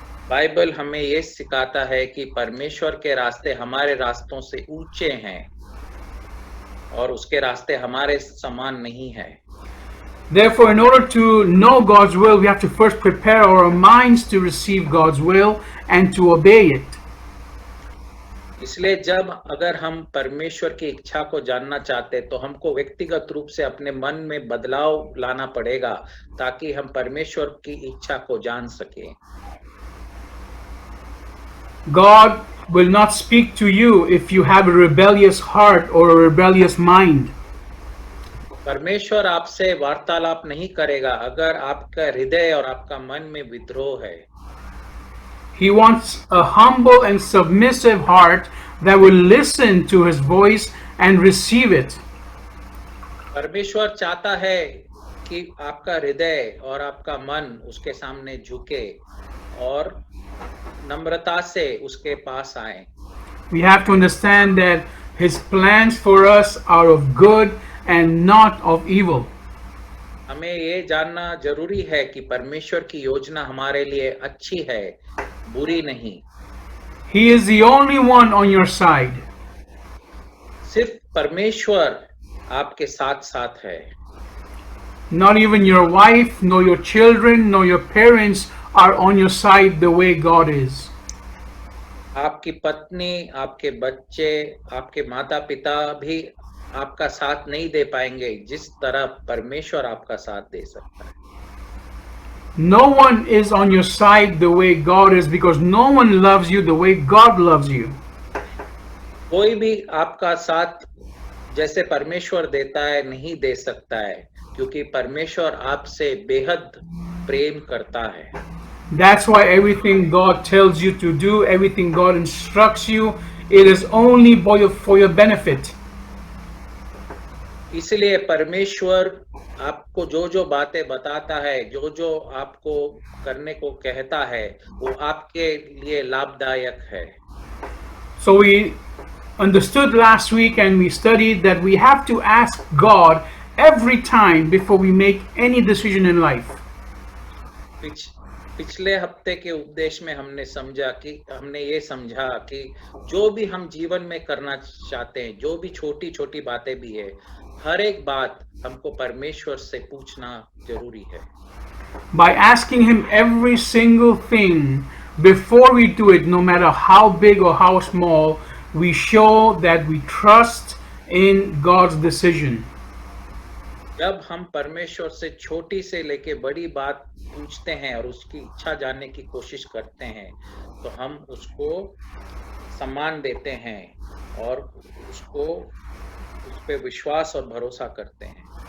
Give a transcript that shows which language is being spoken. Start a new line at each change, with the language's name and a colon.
Hindi: Bible हमें ये सिखाता है कि परमेश्वर के रास्ते हमारे रास्तों से ऊंचे हैं और उसके रास्ते हमारे समान नहीं है।
English: Therefore, in order to know God's will, we have to first prepare our minds to receive God's will and to obey it.
Hindi: इसलिए अगर हम परमेश्वर की इच्छा को जानना चाहते तो हमको व्यक्तिगत रूप से अपने मन में बदलाव लाना पड़ेगा ताकि हम परमेश्वर की इच्छा को जान सकें।
English: God will not speak to you if you have a rebellious heart or a rebellious mind.
Hindi: परमेश्वर आपसे वार्तालाप नहीं करेगा अगर आपका हृदय और आपका मन में विद्रोह है।
English: He wants a humble and submissive heart that will listen to His voice and receive it.
Hindi: परमेश्वर चाहता है कि आपका हृदय और आपका मन उसके सामने झुके और नम्रता से उसके पास आए।
English: We have to understand that His plans for us are of good and not of evil.
Hindi: हमें ये जानना जरूरी है कि परमेश्वर की योजना हमारे लिए अच्छी है, बुरी नहीं।
English: He is the only one on your side.
Hindi: सिर्फ परमेश्वर आपके साथ साथ है।
English: Not even your wife, nor your children, nor your parents are on your side the way God is.
Hindi: आपकी पत्नी, आपके बच्चे, आपके माता पिता भी आपका साथ नहीं दे पाएंगे जिस तरह परमेश्वर आपका साथ दे सकता है।
English: No one is on your side the way God is because no one loves you the way God loves you.
Hindi: कोई भी आपका साथ जैसे परमेश्वर देता है नहीं दे सकता है क्योंकि परमेश्वर आपसे बेहद प्रेम करता है।
English: That's why everything God tells you to do, everything God instructs you, it is only for your benefit.
Hindi: इसलिए परमेश्वर आपको जो बातें बताता है, जो आपको करने को कहता है, वो आपके लिए लाभदायक है।
English: So we understood last week and we studied that we have to ask God every time before we make any decision in life.
Hindi: पिछले हफ्ते के उपदेश में हमने ये समझा कि जो भी हम जीवन में करना चाहते हैं, जो भी छोटी छोटी बातें भी है, हर एक बात हमको परमेश्वर से पूछना जरूरी है।
English: By asking Him every single thing before we do it, no matter how big or how small, we show that we trust in God's decision.
Hindi: जब हम परमेश्वर से छोटी से लेके बड़ी बात पूछते हैं और उसकी इच्छा जानने की कोशिश करते हैं, तो हम उसको सम्मान देते हैं और उस पे विश्वास और भरोसा करते हैं।